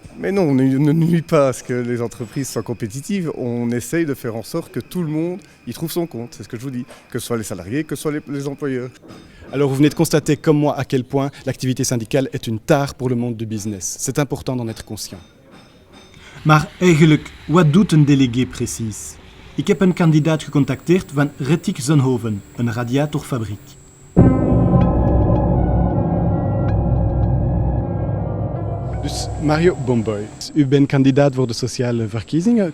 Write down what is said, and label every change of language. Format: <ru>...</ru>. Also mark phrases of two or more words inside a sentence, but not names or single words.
<fr>Mais non, on ne nuit pas à ce que les entreprises soient compétitives. On essaye de faire en sorte que tout le monde y trouve son compte. C'est ce que je vous dis, que ce soit les salariés, que ce soit les employeurs. Alors vous venez de constater comme moi à quel point l'activité syndicale est une tare pour le monde du business. C'est important d'en être conscient.</fr> <nl>Maar eigenlijk, wat doet een délégué precies? Ik heb een kandidaat gecontacteerd van Retic Zonhoven, een radiatorfabriek. Dus Mario Bomboy, u bent kandidaat voor de sociale verkiezingen.</nl>